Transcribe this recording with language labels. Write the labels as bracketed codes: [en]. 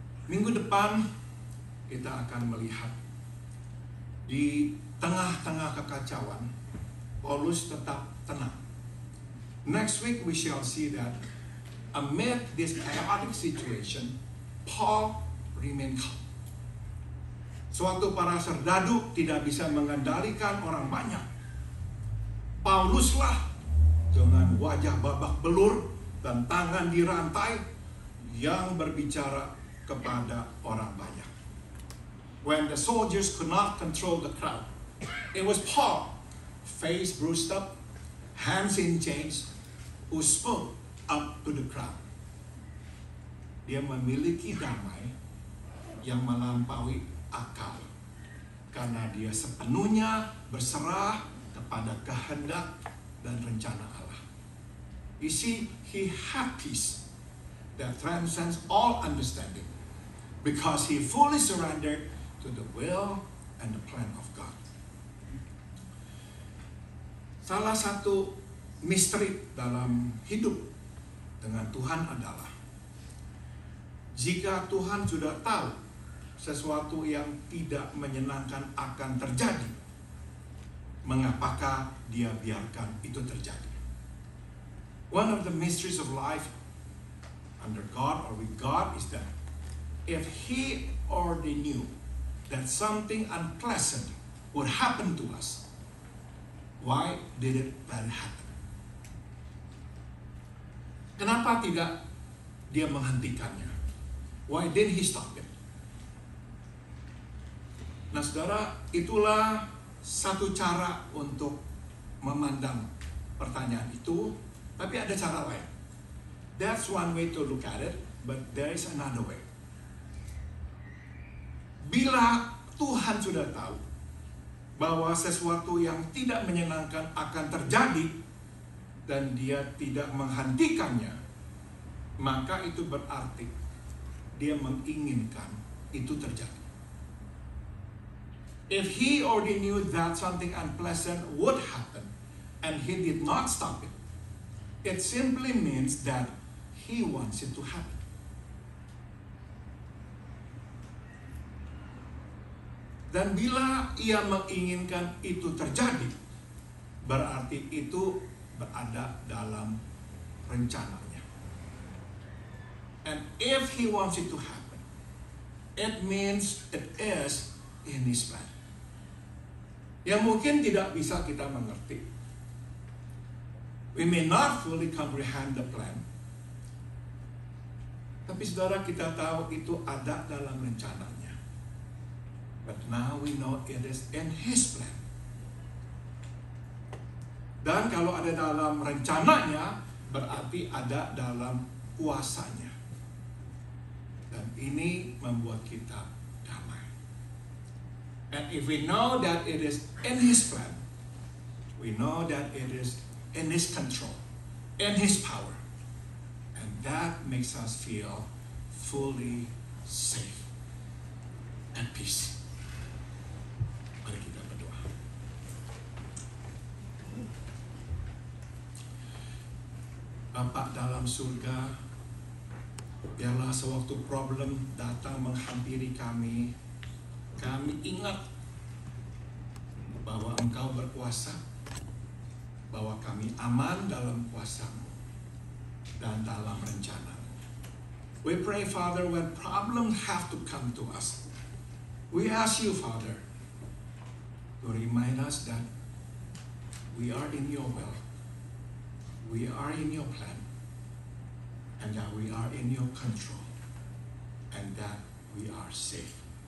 [id] Minggu depan kita akan melihat di tengah-tengah kekacauan, Paulus tetap tenang. [en] Next week we shall see that amid this chaotic situation, Paul remained calm. [id] Suatu para serdadu tidak bisa mengendalikan orang banyak. Pauluslah dengan wajah babak belur dan tangan dirantai yang berbicara kepada orang banyak. [en] When the soldiers could not control the crowd, it was Paul, face bruised up, hands in chains, who spoke up to the crowd. [id] Dia memiliki damai yang melampaui akal karena dia sepenuhnya berserah kepada kehendak dan rencana Allah. [en] You see, he had peace that transcends all understanding because he fully surrendered to the will and the plan of God. [id] Salah satu misteri dalam hidup dengan Tuhan adalah jika Tuhan sudah tahu sesuatu yang tidak menyenangkan akan terjadi, mengapakah Dia biarkan itu terjadi? [en] One of the mysteries of life under God or with God is that if He already knew that something unpleasant would happen to us, why did it let it happen? [id] Kenapa tidak Dia menghentikannya? [en] Why didn't He stop it? [id] Nah saudara, itulah satu cara untuk memandang pertanyaan itu, tapi ada cara lain. [en] That's one way to look at it, but there is another way. [id] Bila Tuhan sudah tahu bahwa sesuatu yang tidak menyenangkan akan terjadi dan Dia tidak menghentikannya, maka itu berarti Dia menginginkan itu terjadi. [en] If He already knew that something unpleasant would happen and He did not stop it, it simply means that He wants it to happen. [id] Dan bila Ia menginginkan itu terjadi, berarti itu berada dalam rencananya. [en] And if He wants it to happen, it means it is in His plan. [id] Yang mungkin tidak bisa kita mengerti. [en] We may not fully comprehend the plan. [id] Tapi saudara, kita tahu itu ada dalam rencananya. [en] But now we know it is in His plan. [id] Dan kalau ada dalam rencananya, berarti ada dalam kuasanya. Dan ini membuat kita damai. [en] And if we know that it is in His plan, we know that it is in His control, in His power. And that makes us feel fully safe and peace. [id] Mari kita berdoa. Bapa dalam surga, biarlah sewaktu problem datang menghampiri kami, kami ingat bahwa Engkau berkuasa, bahwa kami aman dalam kuasa-Mu dan dalam rencana-Mu. [en] We pray, Father, when problems have to come to us, we ask You, Father, to remind us that we are in Your will, we are in Your plan, and that we are in Your control, and that we are safe.